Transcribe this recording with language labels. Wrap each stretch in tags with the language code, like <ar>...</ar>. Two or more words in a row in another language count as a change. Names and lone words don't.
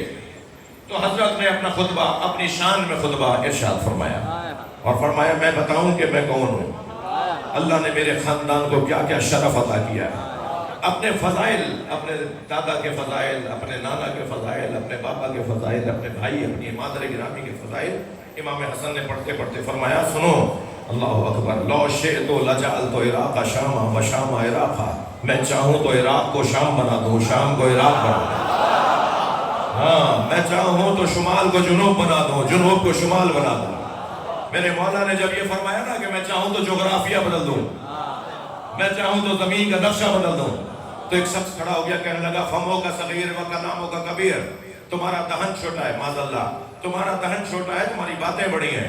<ur>تو حضرت نے اپنا خطبہ اپنی شان میں خطبہ ارشاد فرمایا اور فرمایا میں بتاؤں کہ میں کون ہوں، اللہ نے میرے خاندان کو کیا کیا شرف عطا کیا ہے، اپنے فضائل، اپنے دادا کے فضائل، اپنے نانا کے فضائل، اپنے بابا کے فضائل، اپنے بھائی، اپنی مادر گرامی کے فضائل۔ امام حسن نے پڑھتے پڑھتے فرمایا سنو،</ur> <ar>اللہ اکبر، لو شئت لجعلت عراق شاما و شام عراقا،</ar> <ur>میں چاہوں تو عراق کو شام بنا دوں، شام کو عراق بنا دوں، ہاں میں چاہوں تو شمال کو جنوب بنا دوں، جنوب کو شمال بنا دوں۔ میرے مولا نے جب یہ فرمایا نا کہ میں چاہوں تو جغرافیہ بدل دوں، میں چاہوں تو زمین کا نقشہ بدل دوں، تو ایک شخص کھڑا ہو گیا کہنے لگا</ur> <ar>فمو کا صغیر و کلامو کا کبیر،</ar> <ur>تمہارا دہن چھوٹا ہے،</ur> <ar>معاذ اللہ</ar> <ur>تمہارا دہن چھوٹا ہے، تمہاری باتیں بڑی ہیں۔</ur>